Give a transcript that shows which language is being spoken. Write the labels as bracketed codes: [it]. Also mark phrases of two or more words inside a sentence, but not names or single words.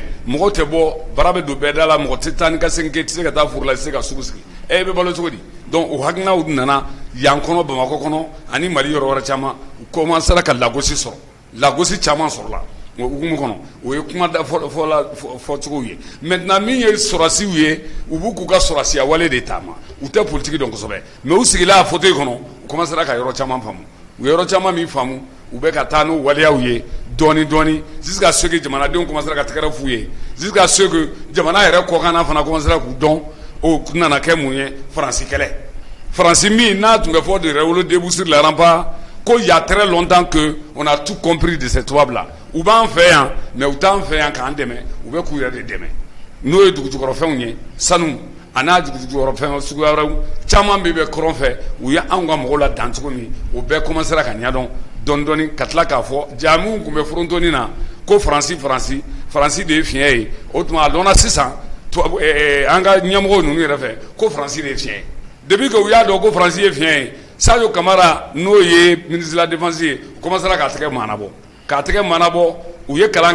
[bm] mɔgɔw tɛ bɔ bara bɛ don bɛɛ da la mɔgɔ tɛ taa ni ka segin kɛ tɛ se ka taa foro la i tɛ se ka sugu sigi e bɛ balo cogo di donc o hakilinaw nana yan kɔnɔ Bamakɔ kɔnɔ ani Mali yɔrɔ wɛrɛ caman u commencera ka lagosi sɔrɔ lagosi caman sɔrɔla o hukumu kɔnɔ o ye kuma fɔcogow ye maintenant min ye sɔrɔsiw ye u b'u k'u ka sɔrɔsiya wale de taama u tɛ politiki dɔn kosɛbɛ mais u sigila a fauteuil kɔnɔ u commencera ka yɔrɔ caman faamu u ye yɔrɔ caman min faamu u bɛ ka taa n'o waleyaw ye dɔɔni dɔɔni [fr] jusqu'à ce que [bm] jamanadenw commencera ka tɛgɛrɛ f'u ye [fr] jusqu'à ce que [bm] jamana yɛrɛ kɔkanna fana commencera k'u dɔn o nana kɛ mun ye Faransi kɛlɛ Faransi min n'a tun bɛ fɔ [fr] de révolte debout sur les remparts [bm] ko [fr] il y a très longtemps que on a tout compris de ces [bm] tubaab là u b'an fɛ yan mais u t'an fɛ yan k'an dɛmɛ u bɛ k'u yɛrɛ de dɛmɛ n'o ye dugujukɔrɔfɛnw ye sanu a n'a dugujukɔrɔfɛn suguya wɛrɛw caman bɛ kɔrɔn fɛ u ye anw ka mɔgɔw la dan cogo min o bɛɛ commencera ka ɲɛdɔn dɔɔni dɔɔni ka tila k'a fɔ jaamu tun bɛ forontoni na ko Faransi de ye fiɲɛ ye o tuma a dɔnna sisan an ka ɲɛmɔgɔw ninnu yɛrɛ fɛ ko Faransi de ye fiɲɛ ye [fr] depuis que [bm] u y'a dɔn ko Faransi ye fiɲɛ ye Sadio Kamara n'o ye [fr] ministre de la défense [bm] ye u commencera k'a tɛgɛ manabɔ u ye kalan